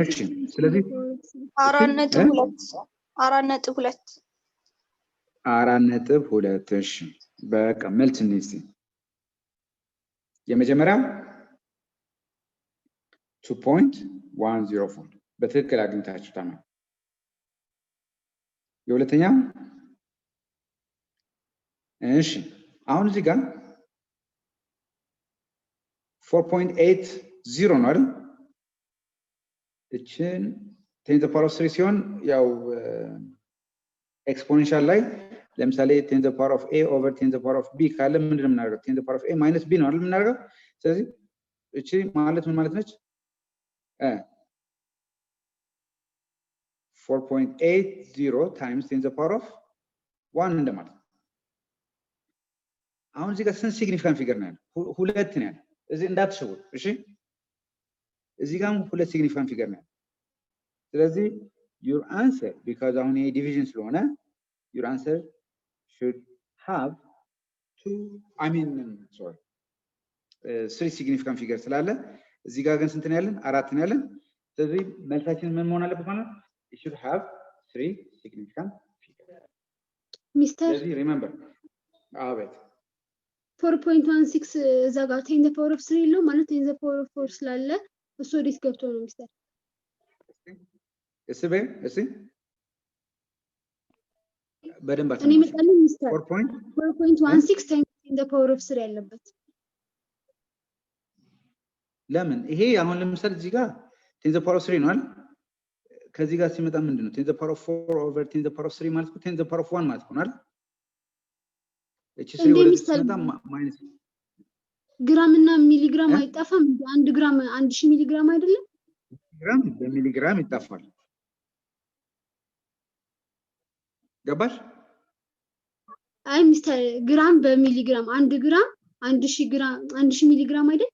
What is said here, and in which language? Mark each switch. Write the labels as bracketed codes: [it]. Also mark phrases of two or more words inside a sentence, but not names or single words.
[am] እሺ ስለዚህ 4.2 እሺ በቃ መልስ እንይዝ የመጀመሪያው 2.104 በትክክል አግኝታችሁ ተማሪ የሁለተኛው እሺ አሁን እዚህ ጋር 4.80 ነው አይደል እችን [en] 10 to the power of 3 [am] ሲሆን ያው ኤክስፖኔንሻል ላይ ለምሳሌ [en] 10 to the power of a over 10 to the power of b [am] ካለ ምንድነው የምናደርገው [en] 10 to the power of a minus b [am] ነው አይደል የምናደርገው ስለዚህ እቺ ማለት ምን ማለት ነች [en] 4.80 times 10 to the power of 1 [am] እንደማለት አሁን እዚህ ጋር ስንት [en] significant figure [am] ነው ያለው ሁለት ነው ያለው እዚህ እንዳትሸው እሺ እዚህ ጋር ሁለት [en] significant figure [am] ነው ስለዚህ [en] your answer because [am] አሁን ይሄ ዲቪዥን ስለሆነ [en] your answer should have three significant figures [am] ስላለ እዚህ ጋር ግን ስንት ነው ያለን አራት ነው ያለን ስለዚህ መልሳችን ምን መሆን አለበት ማለት [en] it should have three significant figures [am] ሚስተር ስለዚህ remember አቤት 4.16 እዛ ጋር [en] 10 the power of 3 [am] የለው ማለት [en] 10 the power of 4 [am] ስላለ እሱ ወዴት ገብቶ ነው ሚስተር? እስቲ በደንብ እኔ መጣልኝ ሚስተር 4.16 4.16 [en] times 10 the power of 3 ያለበት [am] ለምን ይሄ አሁን ለምሳሌ እዚህ ጋር [en] 10 the power of 3 [am] ነው አይደል? ከዚህ ጋር ሲመጣ ምንድነው [en] 10 the power of 4 over 10 the power of 3 [am] ማለት ነው [en] 10 the power of 1 [am] ማለት ነው አይደል? እቺ 3 ወደ ሲመጣ ማይነስ ግራም እና ሚሊግራም አይጣፋም? 1 ግራም 1000 ሚሊግራም አይደለም? ግራም በሚሊግራም ይጣፋል። ገባሽ? አይ ሚስተር ግራም በሚሊግራም 1 ግራም 1000 ግራም 1000 ሚሊግራም አይደል?